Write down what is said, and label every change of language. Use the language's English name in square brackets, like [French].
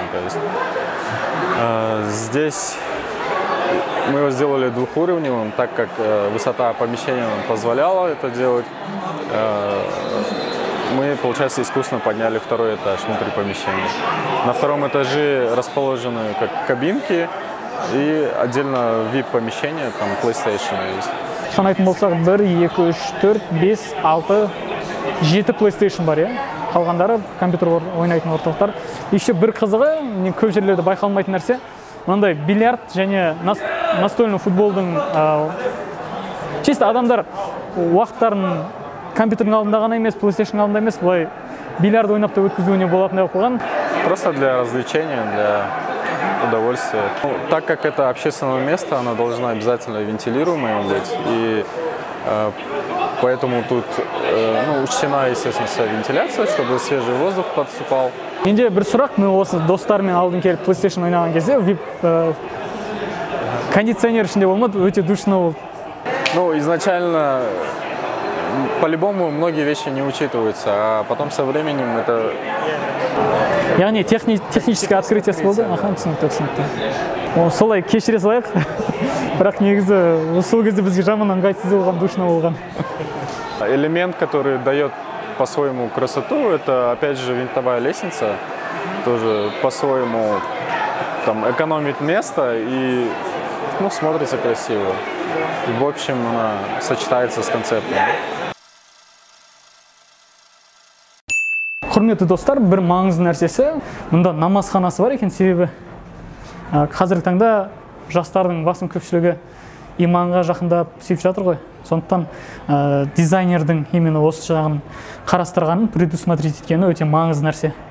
[Russian] То есть, здесь мы его сделали двухуровневым, так как высота помещения позволяла это делать. Мы, получается, искусственно подняли второй этаж внутри помещения. На втором этаже расположены как кабинки и отдельно VIP-помещение, там PlayStation есть. [Kazakh] Санайтын болсақ, 1, 2, 3, 4, 5, 6, 7 PlayStation бар, е? Қалғандары компьютер ойнайтын орталықтар. Еще бір қызығы, көп жерлерде байқалмайтын нәрсе, мынандай бильярд және настольный футболдың чисто адамдар уақыттарын компьютердің алдында ғана емес, PlayStation алдында емес, былай бильярд ойнап та өткізуіне болатындай қойған. [Russian] Просто для развлечения, для удовольствия. Ну, так как это общественное место, оно должно обязательно вентилируемое быть, и поэтому тут учтена, естественно, вся вентиляция, чтобы свежий воздух подступал. [Kazakh] Менде бір сұрақ, мен осы достармен алдын келіп PlayStation ойнаған кезде, кондиционер ішінде болмады, өте душно болды. [Russian] Ну, изначально, по-любому, многие вещи не учитываются, а потом со временем это... [Kazakh] Яғни технический открытие болды. Аха, түсінікті. Солай кешіре салайық. Бірақ негізі сол кезде бізге жаман ыңғайсыз болған, душно болған. [Russian] Элемент, который дает по-своему красоту, это опять же винтовая лестница, тоже по-своему там экономит место и смотрится красиво. И, в общем, она сочетается с концептом. [Kazakh] Құрметті достар, бір маңызды нәрсесі, мұнда намазханасы бар екен, себебі қазіргі таңда жастардың басым көпшілігі иманға жақындап сүйіп жатыр ғой. Сондықтан дизайнердің именно осы жағын қарастырғанын, предусмотреть еткені өте маңызды нәрсе.